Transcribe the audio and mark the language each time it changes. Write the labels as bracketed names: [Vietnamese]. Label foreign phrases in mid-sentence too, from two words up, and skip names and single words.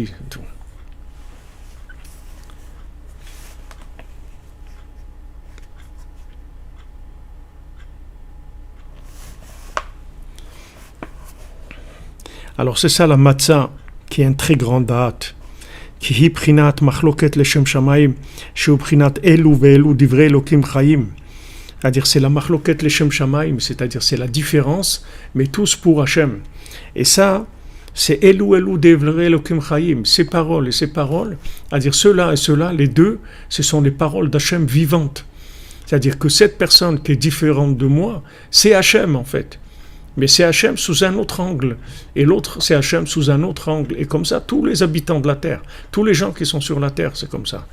[French] C'est tout. Alors c'est ça la matzah, qui est un très grand date. [Hebrew] כי היא בחינת מחלוקת לשם שמיים, שהוא בחינת אלו ואלו דברי אלוקים חיים. [French] C'est-à-dire c'est la [Hebrew] מחלוקת לשם שמיים, [French] c'est-à-dire c'est la différence, mais tous pour Hachem. Et ça, c'est [Hebrew] אלו דברי אלוקים חיים, [French] ces paroles et ces paroles, c'est-à-dire ceux-là et ceux-là, les deux, ce sont les paroles d'Hachem vivantes. C'est-à-dire que cette personne qui est différente de moi, c'est Hachem en fait. Mais c'est Hachem sous un autre angle. Et l'autre, c'est Hachem sous un autre angle. Et comme ça, tous les habitants de la terre, tous les gens qui sont sur la terre, c'est comme ça.